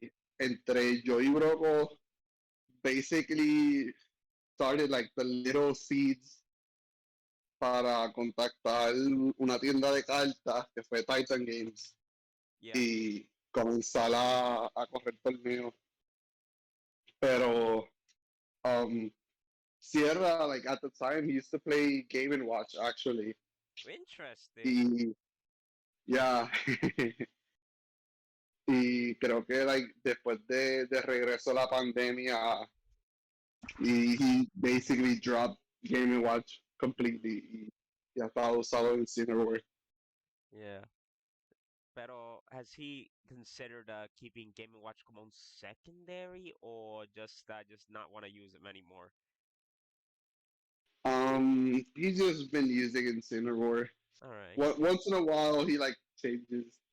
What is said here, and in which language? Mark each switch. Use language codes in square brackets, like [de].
[es] Y entre yo y Broco basically started like the little seeds para contactar una tienda de cartas que fue Titan Games [en] Yeah. [es] y comenzar a correr torneos. [en] Pero um, Sierra, like at the time, he used to play Game and Watch actually. Interesting. Y yeah, [es] Y creo que like, después de regreso a la pandemia, he basically dropped Game and Watch completely. Y ya estaba usado en Cineworld. [en] Yeah. Pero has he considered keeping Game and Watch como un secondary or just not want to use them anymore? He's just been using Incineroar. All right. Once in a while, he like changes